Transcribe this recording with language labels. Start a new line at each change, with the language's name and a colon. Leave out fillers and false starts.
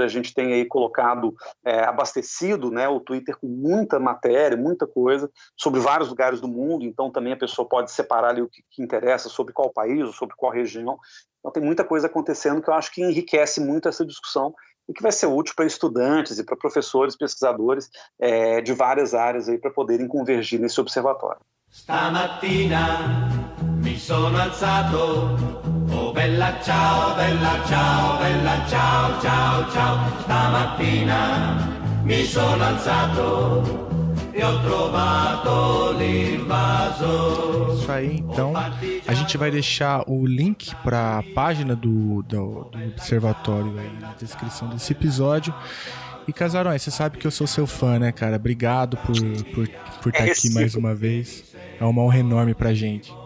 Portuguese: A gente tem aí colocado, abastecido, né, o Twitter com muita matéria, muita coisa sobre vários lugares do mundo, então também a pessoa pode separar ali o que interessa sobre qual país ou sobre qual região. Então tem muita coisa acontecendo que eu acho que enriquece muito essa discussão e que vai ser útil para estudantes e para professores, pesquisadores de várias áreas aí para poderem convergir nesse observatório.
Italian: Stamattina mi sono alzato, oh bella ciao, bella ciao, bella ciao, ciao, ciao. Stamattina mi sono alzato e ho trovato l'invasor.
Portuguese: Isso aí, então a gente vai deixar o link para a página do observatório aí na descrição desse episódio. E Casarões, você sabe que eu sou seu fã, né, cara? Obrigado por estar aqui mais uma vez. É uma honra enorme pra gente.